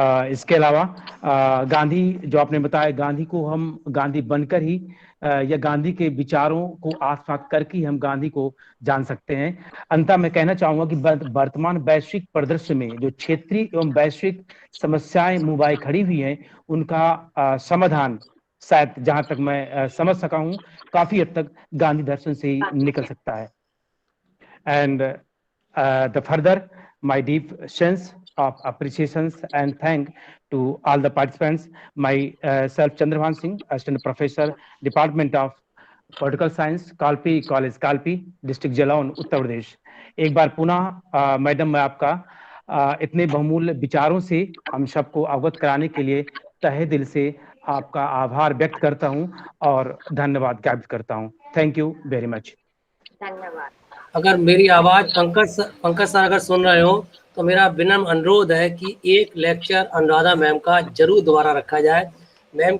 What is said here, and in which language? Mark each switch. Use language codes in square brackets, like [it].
[hi] इसके अलावा गांधी जो आपने बताया, गांधी को हम गांधी बनकर ही या गांधी के विचारों को आत्मसात करके ही हम गांधी को जान सकते हैं। अंततः मैं कहना चाहूंगा कि वर्तमान वैश्विक परिदृश्य में जो क्षेत्रीय एवं वैश्विक समस्याएं मुंबई खड़ी हुई हैं, उनका समाधान शायद जहां तक मैं समझ सका हूं काफी हद तक गांधी दर्शन से ही निकल सकता है। [en] And the further my deep sense of appreciations and thank to all the participants. Myself Chandrabhan Singh, Assistant Professor, Department of Political Science, Kalpi College, Kalpi, District Jalaun, Uttar Pradesh. [hi] एक बार पुनः मैडम मैं आपका इतने बहुमूल्य विचारों से हम सबको अवगत कराने के लिए तहे दिल से आपका आभार व्यक्त करता हूं और धन्यवाद ज्ञापित करता हूं। [en] Thank you very much. [hi] धन्यवाद। अगर मेरी आवाज पंकज सर अगर सुन रहे हो तो मेरा विनम्र अनुरोध है कि एक लेक्चर अनुराधा मैम का जरूर दोबारा रखा जाए। मैम